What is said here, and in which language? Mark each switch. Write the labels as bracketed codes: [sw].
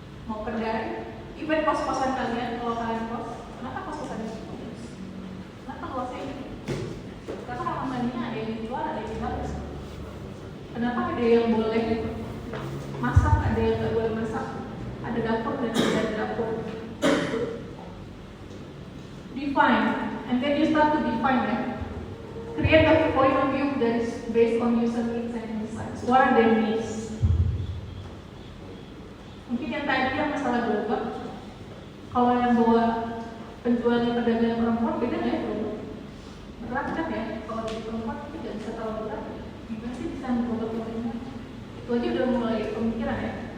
[id] Mau kedai, even kos-kosan kalian, kalau kalian kos, kenapa kos-kosan ini? Kenapa kosnya ini? Karena kamar mandinya ada yang di luar, ada yang di dalam. Kenapa ada yang boleh masak, ada yang nggak boleh masak? Ada dapur dan tidak ada dapur. [en] Define, and then you start to define that. Create a point of view that is based on user needs and insights. What are their needs? [id] Mungkin yang tadi yang masalah gerobak, kalau yang bawa penjualnya pedagang perempuan beda nggak ya gerobak? Berat kan ya? Kalau di perempuan itu tidak bisa terlalu berat. Gimana sih bisa gerobak yang itu aja udah mulai pemikiran ya.